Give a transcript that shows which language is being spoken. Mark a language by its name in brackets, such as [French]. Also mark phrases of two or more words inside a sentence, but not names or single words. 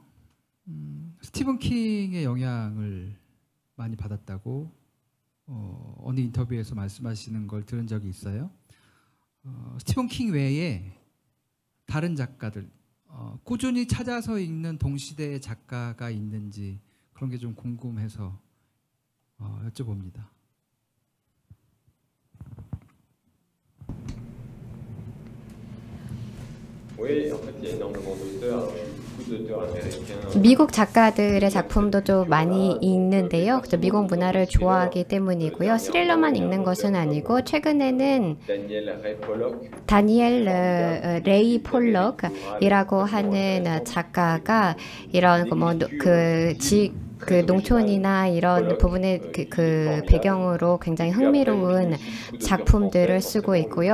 [Korean] 스티븐 킹의 영향을 많이 받았다고 어느 인터뷰에서 말씀하시는 걸 들은 적이 있어요. 스티븐 킹 외에 다른 작가들 꾸준히 찾아서 읽는 동시대의 작가가 있는지 그런 게 좀 궁금해서 여쭤봅니다. [French] Oui, en fait, il y a énormément d'auteurs. Alors, beaucoup d'auteurs américains. [Korean] 미국 작가들의 작품도 좀 많이 있는데요. 그래서 미국 문화를 좋아하기 때문이고요. 스릴러만 읽는 것은 아니고 최근에는 다니엘 레이 폴럭이라고 하는 작가가 이런 그 농촌이나 이런 부분의 그 배경으로 굉장히 흥미로운 작품들을 쓰고 있고요.